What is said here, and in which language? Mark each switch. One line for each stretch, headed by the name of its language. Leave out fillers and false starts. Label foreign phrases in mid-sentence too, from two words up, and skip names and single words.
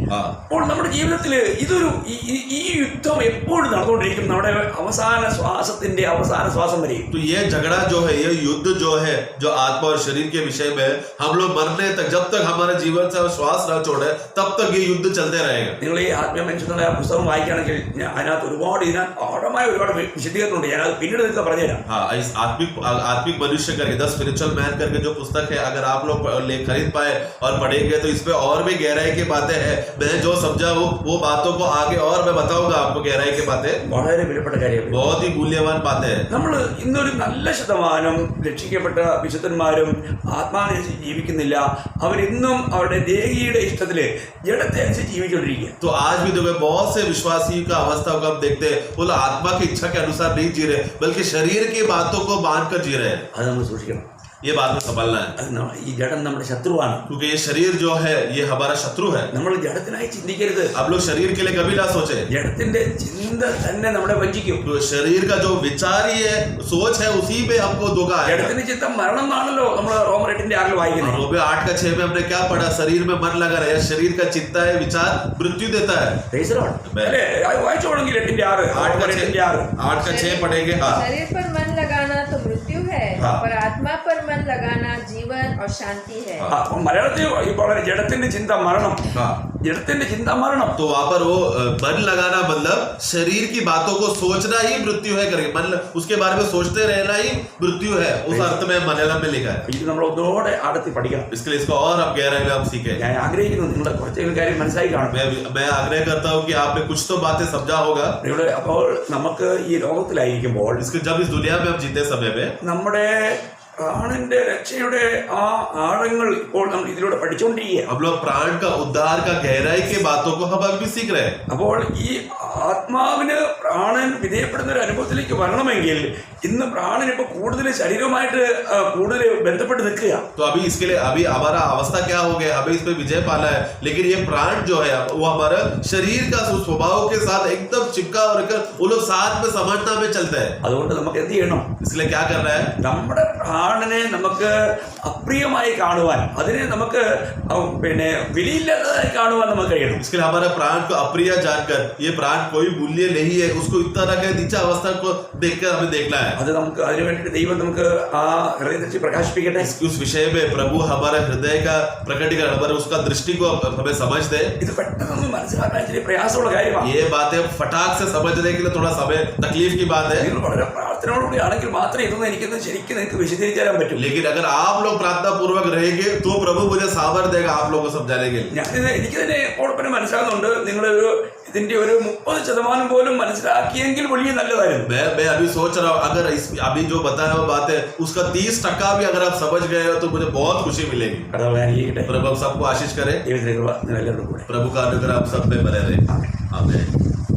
Malayalam: അപ്പോൾ നമ്മുടെ ജീവിതത്തിൽ ഇതൊരു ഈ യുദ്ധം എപ്പോഴും നടന്നുകൊണ്ടിരിക്കും. നമ്മുടെ അവസാന ശ്വാസത്തിന്റെ അവസാന ശ്വാസം വരെ.
Hindi: तो ये झगड़ा जो है, ये युद्ध जो है, जो आत्मा और शरीर के विषय में हम लोग मरने तक, जब तक हमारे जीवन से श्वास न छोड़े तब तक ये युद्ध चलते रहेगा.
Malayalam: നിങ്ങൾ ഈ ആത്മീയ മനുഷ്യരുടെ പുസ്തകം വായിക്കുകയാണെങ്കിൽ അതിനകത്ത് ഒരുപാട് ആഴമായ ഒരുപാട് വിശദീകരണമുണ്ട്. ഞാനത് പിന്നീട് നിങ്ങൾക്ക് പറഞ്ഞുതരാം.
Hindi: हाँ, इस आत्मिक मनुष्य करके द स्पिरिचुअल मैन करके जो पुस्तक है, अगर आप लोग खरीद पाए और पढ़ेंगे तो इसमें और भी गहराई की बातें हैं। मैं जो समझा हूँ वो बातों को आगे और मैं बताऊंगा आपको गहराई की बातें।
Malayalam: വളരെ വിലപ്പെട്ട കാര്യം.
Hindi: बहुत ही मूल्यवान बातें हैं।
Malayalam: നമ്മൾ ഇന്നൊരു നല്ല ശതമാനം രക്ഷിക്കപ്പെട്ട വിശുദ്ധന്മാരും ആത്മാവിനെ ജീവിക്കുന്നില്ല. അവരിന്നും അവരുടെ ദേഹിയുടെ ഇഷ്ടത്തില് ജഡത്തെ അനുസരിച്ച് ജീവിച്ചുകൊണ്ടിരിക്കുക.
Hindi: तो आज भी देखो बहुत से विश्वासी का अवस्था को हम देखते हैं, वो लोग आत्मा की इच्छा के अनुसार नहीं जी रहे बल्कि शरीर की बातों को मान कर जी रहे हैं।
Malayalam: അത് നമ്മൾ സൂക്ഷിക്കണം.
Hindi: ये बात में संभालना है,
Malayalam: അത് ഈ ജഡം നമ്മുടെ ശത്രുവാണ്.
Hindi: क्योंकि ये शरीर जो है ये हमारा शत्रु है।
Malayalam: നമ്മൾ ജഡത്തിനായി ചിന്തിക്കരുത്.
Hindi: आप लोग शरीर के लिए कभी ना सोचे।
Malayalam: ജഡത്തിന്റെ ചിന്ത തന്നെ നമ്മളെ വഞ്ചിക്കും.
Hindi: तो शरीर का जो विचार ही है, सोच है, उसी में हमको धोखा है।
Malayalam: ജഡത്തിന്റെ ചിന്ത മരണം എന്നാണല്ലോ നമ്മൾ റോമർ 8:6 വായിക്കുന്നത്.
Hindi: रोमे 8:6 में हमने क्या पढ़ा? शरीर में मन लगा रहा है, शरीर का चिंता है, विचार मृत्यु देता है।
Malayalam: അല്ലേ? വായിച്ചോണെങ്കിൽ 8:6
Hindi: 8:6 पढ़ेंगे। हाँ, शरीर पर मन लगाना तो मृत्यु है, हाँ। पर आत्मा पर मन लगाना जीवन और शांति है।
Malayalam: മലയാളത്തിൽ ഇപ്പോൾ ജഡത്തിന്റെ ചിന്ത മരണം.
Hindi: हाँ।
Malayalam: ജഡത്തിന്റെ ചിന്ത മരണം.
Hindi: तो वहां पर वो मन लगाना मतलब शरीर की बातों को सोचना ही मृत्यु है करेंगे, मतलब उसके बारे में सोचते रहना ही मृत्यु है। उस अर्थ में मलयालम में लिखा है।
Malayalam: ഇത് നമ്മൾ ഒന്നുകൂടെ ആഴത്തിൽ പഠിക്കണം.
Hindi: इसके लिए इसको और हम गहराई में हम सीखे।
Malayalam: ഞാൻ ആഗ്രഹിക്കുന്നു നിങ്ങളുടെ കുറച്ചെങ്കിലും കാര്യം മനസ്സിലായി കാണും.
Hindi: मैं आग्रह करता हूँ कि आपने कुछ तो बातें समझा होगा।
Malayalam: ഇവിടെ അപ്പോൾ നമുക്ക് ഈ ലോകത്തിലായിരിക്കുമ്പോൾ
Hindi: इसके जब इस दुनिया में हम जीते समय में
Malayalam: നമ്മുടെ പ്രാണന്റെ രക്ഷയുടെ ആ ആഴങ്ങൾ ഇപ്പോൾ നമ്മൾ ഇതിലൂടെ പഠിച്ചുകൊണ്ടിരിക്കുക.
Hindi: हम लोग प्राण का उद्धार का गहराई के बातों को हम अभी भी सीख रहे हैं।
Malayalam: അപ്പോൾ ഈ ആത്മാവിന് പ്രാണൻ വിധേയപ്പെടുന്ന ഒരു അനുഭവത്തിലേക്ക് വരണമെങ്കിൽ ഇന്ന് പ്രാണൻ ഇപ്പൊ കൂടുതൽ ശരീരവുമായിട്ട് കൂടുതൽ ബന്ധപ്പെട്ട് നിൽക്കുക.
Hindi: तो अभी इसके लिए अभी हमारा अवस्था क्या हो गया? हमें इस पे विजय पाना है, लेकिन ये प्राण जो है वो हमारा शरीर का स्वभाव के साथ एकदम चिपका और वो लोग साथ में समानता में चलते हैं।
Malayalam: അതുകൊണ്ട് നമുക്ക് എന്ത് ചെയ്യണം?
Hindi: इसलिए क्या करना है?
Malayalam: നമ്മുടെ പ്രാണനെ നമുക്ക് അപ്രിയമായി കാണുവാൻ, അതിനെ നമുക്ക് പിന്നെ വിലയില്ലാത്തതായി കാണുവാൻ നമുക്ക് കഴിയണം.
Hindi: इसके लिए हमारा प्राण को अप्रिय जानकर, ये प्राण कोई मूल्य नहीं है, उसको इस तरह के नीचा अवस्था को देखकर हमें देखना है।
Malayalam: അത് നമുക്ക് അതിനു വേണ്ടിയിട്ട് ദൈവം നമുക്ക് ആ ഹൃദയത്തിൽ പ്രകാശിപ്പിക്കട്ടെ.
Hindi: उस विषय में प्रभु हमारे हृदय का प्रकटीकरण, हमारे उसका दृष्टि को हमें समझ दे।
Malayalam: ഇത് പെട്ടെന്ന് മനസ്സിലാക്കാൻ ഇച്ചിരി പ്രയാസമുള്ള കാര്യമാണ്.
Hindi: ये बातें फटाक से समझने के लिए थोड़ा समय तकलीफ की बात है,
Malayalam: നിങ്ങൾ വളരെ പ്രാർത്ഥനയോടുകൂടി ആണെങ്കിൽ മാത്രമേ ഇതൊന്നും എനിക്കൊന്ന് ശരിക്കും നിങ്ങൾക്ക് വിശദീകരിച്ചു തരാൻ പറ്റൂ.
Hindi: लेकिन अगर आप लोग प्रार्थना पूर्वक रहेंगे तो प्रभु मुझे सामर्थ्य देगा आप लोगों को समझाने के लिए।
Malayalam: ഞാനിത് എനിക്കിതിനെ ഓടപ്പനെ മനസ്സിലാകുന്നുണ്ട്. നിങ്ങളൊരു ഇതിന്റെ ഒരു 30% പോലും മനസ്സിലാക്കിയെങ്കിൽ വലിയ നല്ലതായിരുന്നു.
Hindi: मैं अभी सोच रहा हूँ, अगर अभी जो बताया हुआ बात है उसका 30% भी अगर आप समझ गए हो तो मुझे बहुत खुशी मिलेगी।
Malayalam: കർത്താവ് അനുഗ്രഹിക്കട്ടെ.
Hindi: प्रभु हम सबको आशीष करे।
Malayalam: ദൈവത്തിന്റെ കൃപ നിങ്ങളെല്ലാവരും കൂടെ.
Hindi: प्रभु का अनुग्रह आप सब पे बने रहे। आमीन।